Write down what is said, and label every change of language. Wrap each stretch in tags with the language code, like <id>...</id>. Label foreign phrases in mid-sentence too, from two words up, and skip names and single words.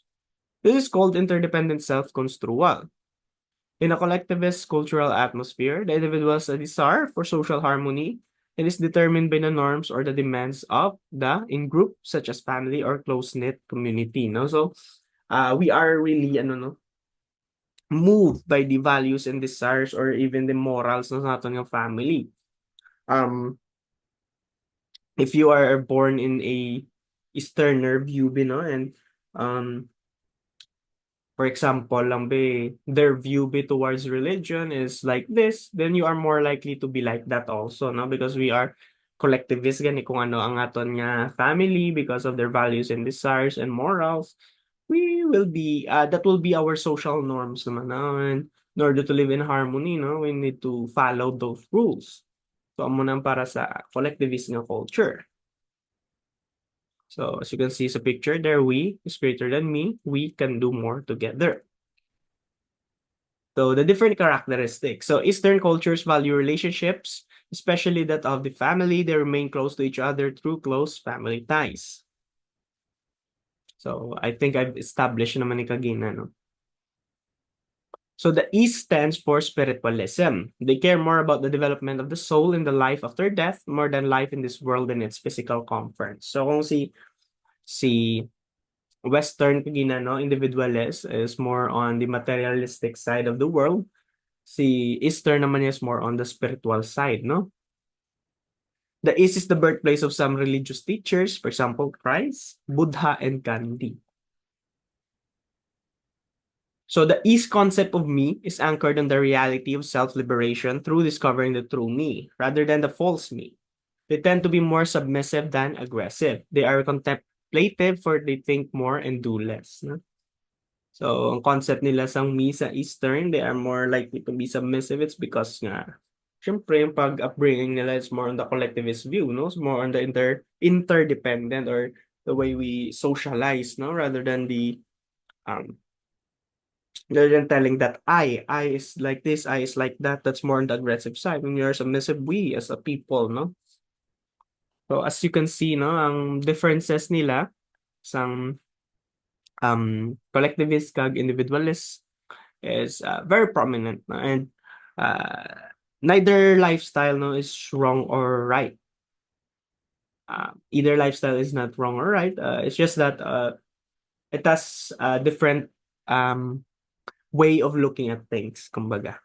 <en>This is called interdependent self-construal. In a collectivist cultural atmosphere, the individual's desire for social harmony and is determined by the norms or the demands of the in-group, such as family or close-knit community. No? So, we are really no, moved by the values and desires or even the morals</en> <tl>ng ating</tl> <en>family. Um, if you are born in a Easterner view, no, and for example, lang be, their view be towards religion is like this, then you are more likely to be like that also, no? Because we are collectivist</en> <hil>gani kung ano ang aton nga</hil> <en>family because of their values and desires and morals. We will be, that will be our social norms naman, no? And in order to live in harmony, no, we need to follow those rules. So,</en> <hil>amo nang para sa collectivist nga culture.</hil> <en>So as you can see sa picture there, we is greater than me. We can do more together. So the different characteristics. So Eastern cultures value relationships, especially that of the family. They remain close to each other through close family ties. So I think I've established</en> <hil>naman ni Kagina,</hil> <en>no? So the East stands for spiritualism. They care more about the development of the soul in the life after death more than life in this world and its physical comforts.</en> <hil>So kung si Western Pagina, no,</hil> <en>individualist is more on the materialistic side of the world. Si Eastern naman is more on the spiritual side, no? The East is the birthplace of some religious teachers, for example, Christ, Buddha, and Gandhi. So the East concept of me is anchored on the reality of self-liberation through discovering the true me, rather than the false me. They tend to be more submissive than aggressive. They are contemplative, for they think more and do less. No? So,</en> <hil>ang concept nila sa me sa Eastern,</hil> <en>they are more likely to be submissive. It's because</en> <hil>nga, syempre, yung pag-upbringing nila</hil> <en>is more on the collectivist view, no? It's more on the interdependent or the way we socialize, no? Um, rather than telling that I is like this, I is like that, that's more on the aggressive side. When you're submissive, we as a people, no? So, as you can see, no,</en> <hil>ang differences nila, sang collectivist kag individualist</hil> <en>is very prominent, no? And neither lifestyle, no, is wrong or right. Either lifestyle is not wrong or right. It's just that it has a different way of looking at things, kumbaga.</en>